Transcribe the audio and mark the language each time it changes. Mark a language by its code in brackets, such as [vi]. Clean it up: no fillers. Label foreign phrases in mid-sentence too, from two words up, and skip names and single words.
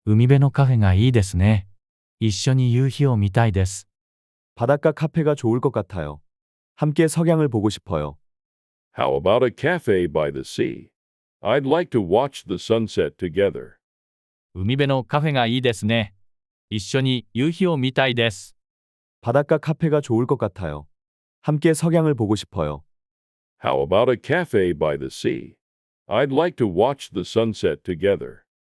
[ja] 海辺のカフェがいいですね。一緒に夕日を見たいです。 [ko] 바닷가 카페가 좋을 것 같아요. 함께 석양을 보고 싶어요. [en] How about a cafe by the sea? I'd like to watch the sunset together. [ja] 海辺のカフェがいいですね。一緒に夕日を見たいです。 [ko] 바닷가 카페가 좋을 것 같아요. 함께 석양을 보고 싶어요. [en] How about a cafe by the sea? I'd like to watch the sunset together.